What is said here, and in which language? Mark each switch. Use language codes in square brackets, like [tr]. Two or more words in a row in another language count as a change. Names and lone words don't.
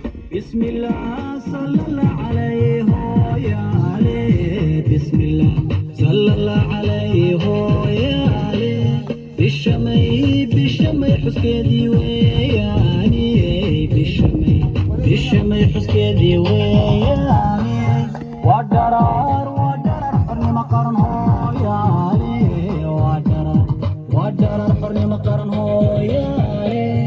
[ar] بسم الله صلى الله عليه ويا علي. بسم الله صلى الله عليه ويا علي. [so] Bishamay, bishamay xuskeedii weeyaani. Bishamay, bishamay xuskeedii weeyaani. Waa daraar, waa daraar xornimo qaran hooyaani. Waa daraar, waa daraar xornimo qaran hooyaani.